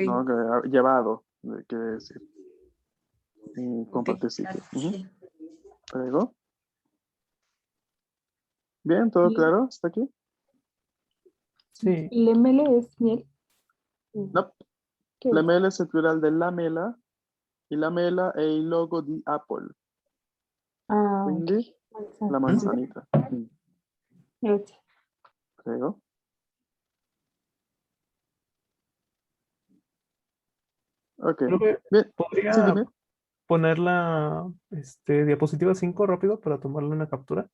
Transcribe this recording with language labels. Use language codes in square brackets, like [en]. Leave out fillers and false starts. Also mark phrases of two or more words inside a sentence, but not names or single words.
[es] ¿no? Llevado, quiere decir. Y con Ok, participio. Ujú. gracias. Prego. Bien, ¿todo Y- claro? ¿Está aquí? Sí. Lemele es miel. No. ¿Qué La es? mela es el plural de la mela. [it] Y la mela è il logo di Apple. [es] Ah, ok. Quindi Manzana. la manzanita. Mm. Gracias. Prego. Ok. Creo que Bien. Sí, podría dime. poner la diapositiva 5 rápido para tomarle una captura.